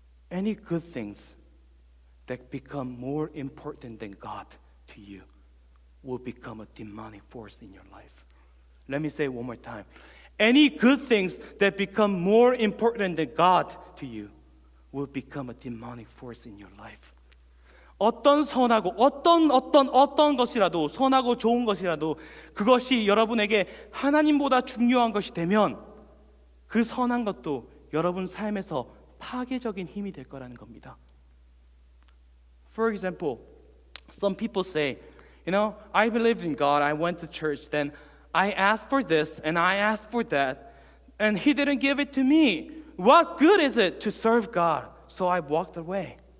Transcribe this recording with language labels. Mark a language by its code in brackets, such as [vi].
[en] Any good things that become more important than God to you will become a demonic force in your life. Let me say it one more time. Any good things that become more important than God to you will become a demonic force in your life. [ko] 어떤 선하고 어떤 것이라도 선하고 좋은 것이라도 그것이 여러분에게 하나님보다 중요한 것이 되면 그 선한 것도 여러분 삶에서 파괴적인 힘이 될 거라는 겁니다. [en] For example, some people say, I believe in God, I went to church, then I asked for this and I asked for that, and He didn't give it to me. What good is it to serve God? So I walked away.